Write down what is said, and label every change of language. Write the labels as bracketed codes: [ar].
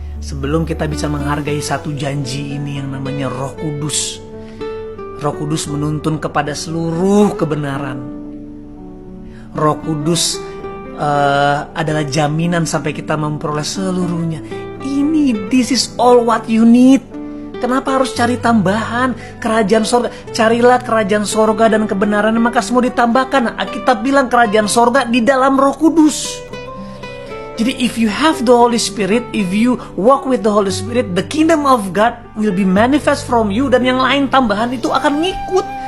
[id] Sebelum kita bisa menghargai satu janji ini yang namanya Roh Kudus. Roh Kudus menuntun kepada seluruh kebenaran. Roh Kudus adalah jaminan sampai kita memperoleh seluruhnya. [en] This is all what you need. [id] Kenapa harus cari tambahan? Kerajaan sorga, carilah kerajaan sorga dan kebenaran, maka semua ditambahkan. Alkitab bilang kerajaan sorga di dalam Roh Kudus. Jadi [en] if you have the Holy Spirit, if you walk with the Holy Spirit, the kingdom of God will be manifest from you, [id] dan yang lain tambahan itu akan ngikut.